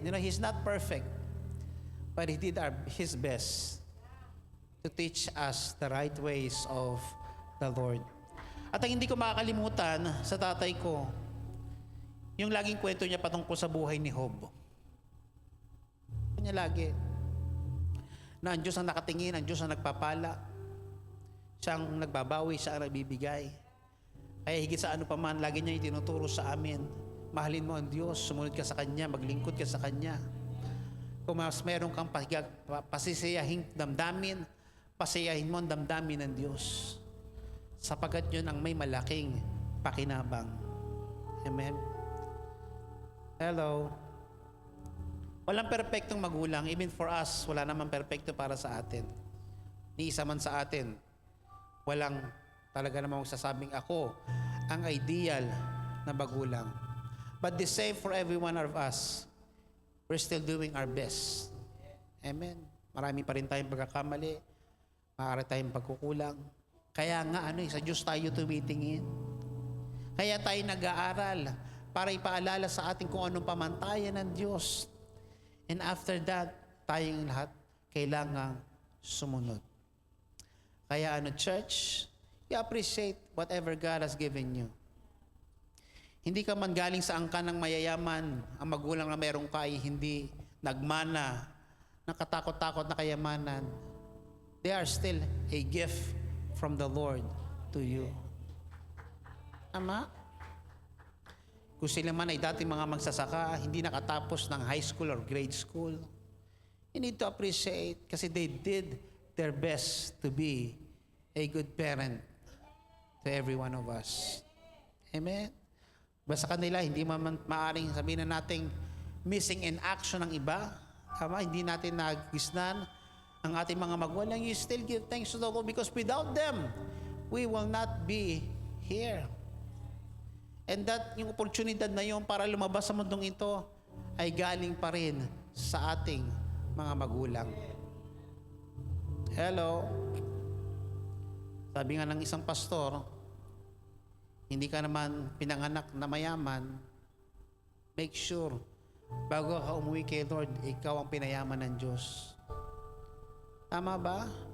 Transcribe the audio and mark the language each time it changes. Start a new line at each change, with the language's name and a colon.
English: You know, he's not perfect. But he did his best to teach us the right ways of the Lord.
Filipino: At ang hindi ko makakalimutan sa tatay ko, yung laging kwento niya patungkol sa buhay ni Job. Niya lagi na ang Diyos ang nakatingin, ang Diyos ang nagpapala, siya ang nagbabawi, siya ang nagbibigay. Kaya higit sa ano pa man, lagi niya itinuturo sa amin, mahalin mo ang Diyos, sumunod ka sa Kanya, maglingkod ka sa Kanya. Kung mas meron kang pasisiyahing damdamin, pasiyahin mo ang damdamin ng Diyos. Sapagkat yun ang may malaking pakinabang. Amen? Hello? Walang perpektong magulang.
English: Even for us,
Filipino: wala naman perpekto para sa atin. Ni isa man sa atin, walang talaga namang sasabing ako ang ideal na magulang.
English: But the same for every one of us. We're still doing our best.
Filipino: Amen. Marami pa rin tayong pagkakamali. Maaari tayong pagkukulang. Kaya nga sa Diyos tayo tumitingin. Kaya tayo nag-aaral para ipaalala sa atin kung anong pamantayan ng Diyos.
English: And after that,
Filipino: tayong lahat kailangang sumunod.
English: Kaya church, you appreciate whatever God has given you.
Filipino: Hindi ka man galing sa angkan ng mayayaman, ang magulang na meron ka ay hindi nagmana ng katakot-takot na kayamanan.
English: They are still a gift from the Lord to you. Tama?
Filipino: Kung sila man ay dating mga magsasaka, hindi nakatapos ng
English: high school or grade school, you need to appreciate kasi they did their best to be a good parent to every one of us.
Filipino: Amen? Basta kanila, hindi man maaring sabihin na nating missing in action ng iba. Tama? Hindi natin nagisnan ang ating mga magulang.
English: You still give thanks to the Lord because without them, we will not be here. And that
Filipino: yung oportunidad na yun para lumabas sa mundong ito ay galing pa rin sa ating mga magulang. Hello? Sabi nga ng isang pastor, hindi ka naman pinanganak na mayaman,
English: make sure,
Filipino: bago ka umuwi kay Lord, ikaw ang pinayaman ng Diyos. Tama ba?